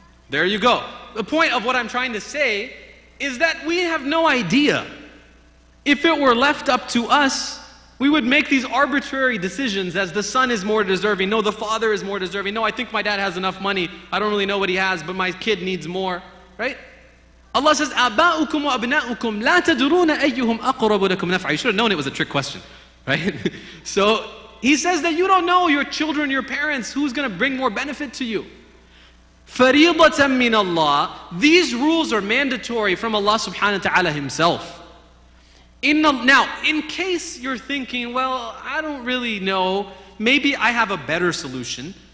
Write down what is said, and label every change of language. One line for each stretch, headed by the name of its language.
English: There you go. The point of what I'm trying to say is that we have no idea. If it were left up to us, we would make these arbitrary decisions as the son is more deserving. No, the father is more deserving. No, I think my dad has enough money. I don't really know what he has, but my kid needs more. Right?
Arabic: Allah says, آباؤكم وأبناؤكم لا تدرون أيهم أقرب لكم نفعا.
English: You should have known it was a trick question. Right? So, He says that you don't know your children, your parents, who's going to bring more benefit to you.
Arabic: فَرِيضَةً مِّنَ اللَّهِ.
English: These rules are mandatory from Allah subhanahu wa ta'ala Himself. Now, in case you're thinking, well, I don't really know, maybe I have a better solution.